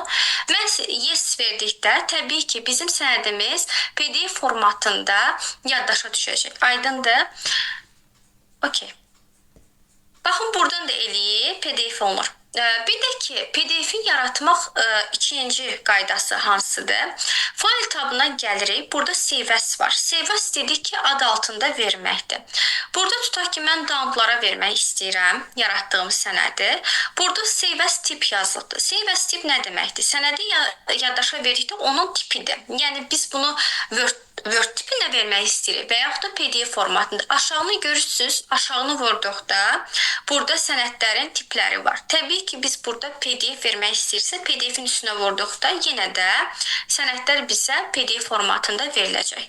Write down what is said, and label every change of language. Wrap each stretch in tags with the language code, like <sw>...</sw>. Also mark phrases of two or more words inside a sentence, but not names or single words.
<az>Mən yes verdikdə təbii ki, bizim sənədimiz PDF formatında yaddaşa düşəcək. Aydındır? Okey. Baxın, buradan da eləyib PDF olunur. Bir də ki, PDF-i yaratmaq ikinci qaydası hansıdır? Fayl tabına gəlirik. Burada</az> <en>save as</en> <az>var.</az> <en>Save as</en> <az>dedik ki, ad altında verməkdir. Burada tutaq ki, mən downloadlara vermək istəyirəm yaratdığım sənədi. Burada</az> <en>save as</en> <az>tip yazılıbdır.</az> <en>Save as</en> <az>tip nə deməkdir? Sənədi yaddaşa verdikdə onun tipidir. Yəni biz bunu Word tipinə vermək istəyirik və yaxud da PDF formatında. Aşağını görürsünüz, aşağını vurduqda burada sənədlərin tipləri var. Təbii ki, biz burada PDF vermək istəyirsə, PDF-in üstünə vurduqda yenə də sənədlər bizə PDF formatında veriləcək.</az>